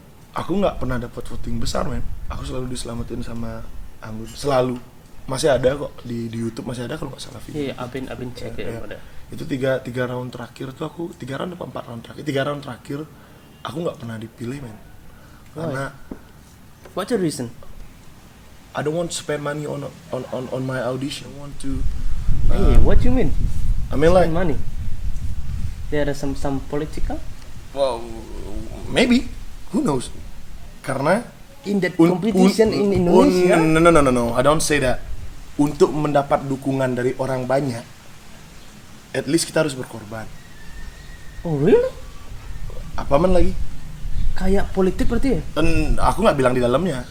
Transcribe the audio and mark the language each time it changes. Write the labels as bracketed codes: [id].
[id] Aku nggak pernah dapat voting besar, aku selalu diselamatin sama Anggun, selalu. Masih ada kok di YouTube, masih ada kalau nggak salah video. [en] Iya, I've been check it. [id] Ya. Itu tiga round terakhir tuh aku, 3 round apa 4 round terakhir, 3 round terakhir aku nggak pernah dipilih, karena [en] What's the reason? I don't want to spend money on my audition. I want to Hey, what you mean? I mean like Money. There are some political well, maybe, who knows, karena in that competition in Indonesia. No, I don't say that. [id] Untuk mendapat dukungan dari orang banyak, at least kita harus berkorban. [en] Oh really? [id] Apa man lagi? Kayak politik berarti ya? Aku nggak bilang di dalamnya.